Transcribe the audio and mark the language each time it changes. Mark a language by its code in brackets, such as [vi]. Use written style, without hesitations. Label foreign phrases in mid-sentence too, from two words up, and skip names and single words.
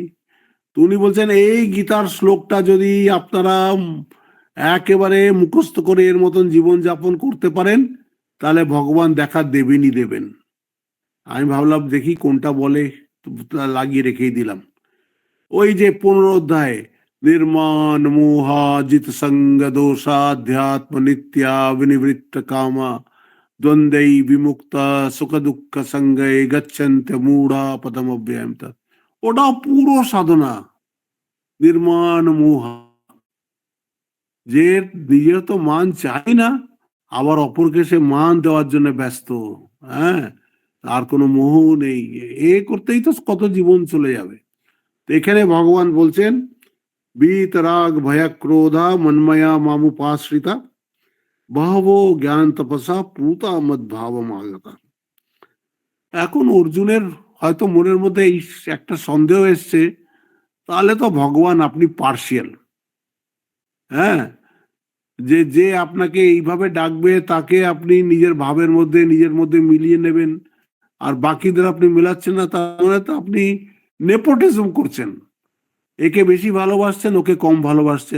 [bn] তো উনি বলছেন এই গীতার শ্লোকটা যদি আপনারা একেবারে মুখস্থ করে এর মতন জীবন যাপন করতে পারেন তাহলে ভগবান দেখা দেবেনই দেবেন। আমি ভাবলাম দেখি কোনটা বলে, লাগিয়ে রেখেই দিলাম। ওই যে 15 অধ্যায়, [sa] निर्माण मोहाजित संग दोषाध्यात्म नित्या विनिवृत्त कामा द्वंद्वै विमुक्ता सुख दुख संगे गच्छन्त्य मूढ़ा पदम अव्ययम तत्। [bn] ওটা পুরো সাধনা, [sa] নির্মাণ মোহ, [bn] যে নিজের তো মান চাই না আবার অপরকে সে মান দেওয়ার জন্য ব্যস্ত, হ্যাঁ, আর কোনো মোহ নেই, এ করতেই তো কত জীবন চলে যাবে। তো এখানে ভগবান বলছেন [sa] वीतराग भय क्रोधा मन्मया मामुपाश्रिता बहवो জ্ঞান তপসা পুতা মদ ভাবম আগতা। [bn] এখন অর্জুনের হয়তো মনের মধ্যে এই একটা সন্দেহ এসছে, তাহলে তো ভগবান আপনি পার্সিয়াল, হ্যাঁ, যে যে আপনাকে এইভাবে ডাকবে তাকে আপনি নিজের ভাবের মধ্যে নিজের মধ্যে মিলিয়ে নেবেন, আর বাকিদের আপনি মিলাচ্ছেন না, তাহলে তো আপনি নেপোটিজম করছেন, একে বেশি ভালোবাসছেন ওকে কম ভালোবাসছেন।